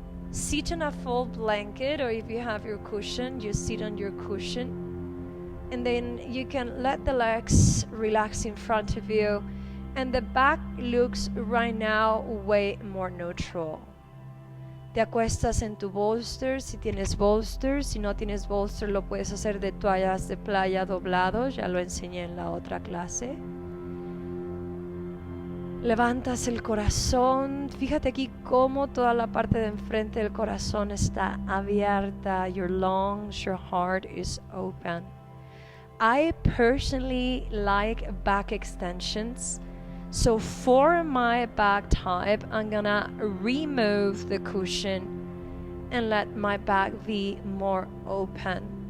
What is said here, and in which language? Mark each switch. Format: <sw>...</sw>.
<en>sit on a full blanket, or if you have your cushion, you sit on your cushion, and then you can let the legs relax in front of you, and the back looks right now way more neutral.</en> <es>Te acuestas en tu bolster, si tienes bolster. Si no tienes bolster, lo puedes hacer de toallas de playa doblado. Ya lo enseñé en la otra clase. Levantas el corazón. Fíjate aquí cómo toda la parte de enfrente del corazón está abierta.</es> <en>Your lungs, your heart is open. I personally like back extensions. So for my back type, I'm gonna remove the cushion and let my back be more open.</en>